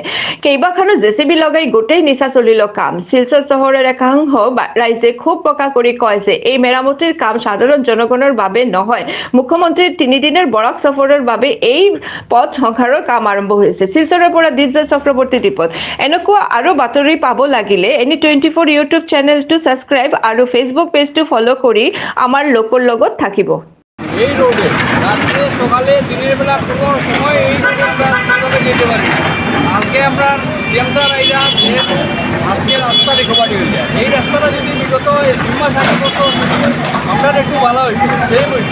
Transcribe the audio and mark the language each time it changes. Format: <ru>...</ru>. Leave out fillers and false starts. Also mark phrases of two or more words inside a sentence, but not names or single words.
<as>কেইবাখনো জেচিবি লগাই গোটেই নিশা চলিল কাম। শিলচৰ চহৰৰ একাংশ ৰাইজে ক্ষোভ প্ৰকাশ কৰি কয় যে এই মেৰামতিৰ কাম সাধাৰণ জনগণৰ বাবে নহয়, মুখ্যমন্ত্ৰীৰ তিনিদিনৰ বৰাক সফৰৰ বাবে এই পথ সংস্কাৰৰ কাম আৰম্ভ হৈছে। শিলচৰৰ পৰা দিজয় চক্ৰৱৰ্তী ৰিপৰ্ট। এনেকুৱা আৰু বাতৰি পাব লাগিলে NE24 ইউটিউব চেনেলটো ছাবস্ক্ৰাইব আৰু ফেচবুক পেজটো ফলো কৰি আমাৰ লোকৰ লগত থাকিব।</as> <bn>এই রোডে রাত্রে সকালে দিনের বেলা কোনো সময় এই রোডে আমরা কীভাবে যেতে পারি না। কালকে আমরা</bn> <en>CM sir</en> <bn>আইরা যেহেতু আজকে রাস্তা রিকভারি হয়ে যায়, এই রাস্তাটা যদি বিগত 2 মাস আগে করতো আমরা একটু ভালো হইতো, সেম হইতো।</bn>